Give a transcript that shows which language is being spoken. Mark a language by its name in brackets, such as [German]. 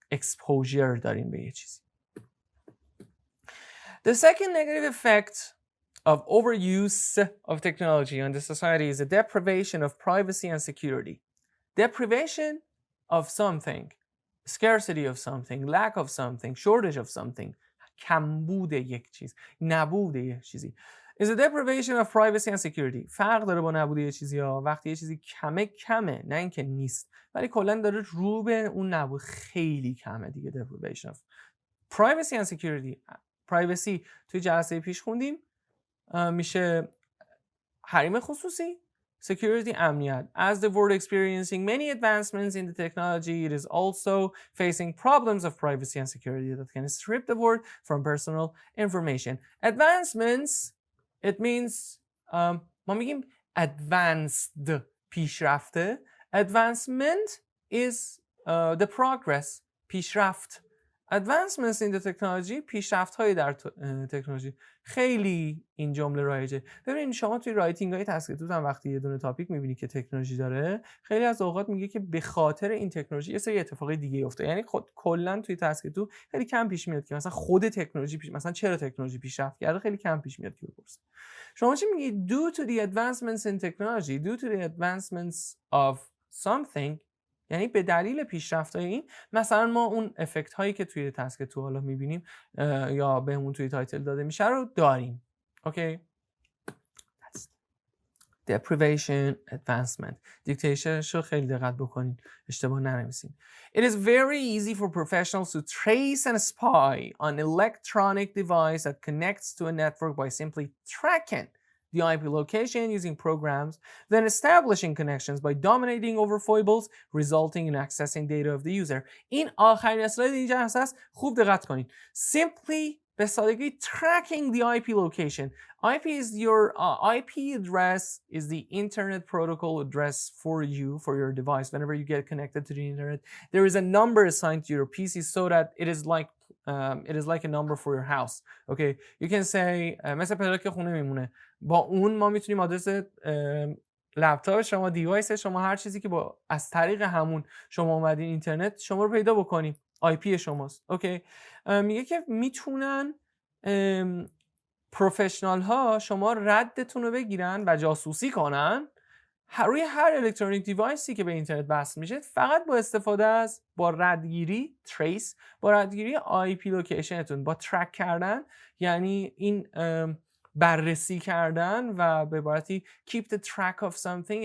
[Persian] اکسپوژر دارین به یه چیزی. [English] The second negative effect of overuse of technology on the society is the deprivation of privacy and security. Deprivation of something, scarcity of something, lack of something, shortage of something, [Persian] کمبود یک چیز، نبود یک چیزی. [English] is a deprivation of privacy and security. [Persian] فرق داره با نبود یه چیزی ها. وقتی یه چیزی کمه نه اینکه نیست، ولی کلا داره رو به اون نبود خیلی کمه دیگه. [English] deprivation of privacy and security. [Persian] privacy توی جلسه پیش خوندیم میشه حریم خصوصی، security امنیت. [English] As the world experiencing many advancements in the technology, it is also facing problems of privacy and security that can strip the world from personal information. Advancements, it means [Persian] ما میگیم [English] advanced، پیشرفته. Advancement is the progress، پیشرفت. Advancements in the technology، [Persian] پیشرفت های در تکنولوژی. خیلی این جمله رایجه. ببینید شما توی رایتینگ های تسکتوت هم وقتی یه دونه تاپیک میبینی که تکنولوژی داره، خیلی از اوقات میگه که به خاطر این تکنولوژی یه سری اتفاقای دیگه افتاده. یعنی خود کلا توی تسکتوت خیلی کم پیش میاد که مثلا خود تکنولوژی مثلا چرا تکنولوژی پیشرفت کرده، خیلی کم پیش میاد که بپرسه. شما چی میگی؟ [English] due to the advancements in technology، due to the advancements of something، [Persian] یعنی به دلیل پیشرفت‌های این، مثلا ما اون افکت هایی که توی تسک تو حالا می‌بینیم یا بهمون توی تایتل داده میشه رو داریم. اوکی؟ deprivation advancement. دیکتیشنش رو خیلی دقت بکنین، اشتباه ننویسین. [English] It is very easy for professionals to trace and spy on electronic device that connects to a network by simply tracking the IP location using programs, then establishing connections by dominating over foibles, resulting in accessing data of the user. [Persian] این آخرین اسلاید اینجا هست، خوب دقت کنید. [English] Simply [Persian] به سادگی [English] tracking the IP location. IP is your IP address is the internet protocol address for you, for your device. Whenever you get connected to the internet, there is a number assigned to your PC so that it is like a number for your house. Okay, you can say [Persian] مثلا پدر که خونه میمونه، با اون ما میتونیم آدرس لپتاپ شما، دیوایس شما، هر چیزی که با از طریق همون شما اومدین اینترنت شما رو پیدا بکنیم، آی پی شماست. اوکی، میگه که میتونن پروفشنال ها شما ردتون رو بگیرن و جاسوسی کنن روی هر الکترونیک دیوایسی که به اینترنت وصل میشه، فقط با استفاده از با ردگیری تریس، با ردگیری آی پی لوکیشنتون، با ترک کردن، یعنی این بررسی کردن و به عبارتی [English] keep the track of something.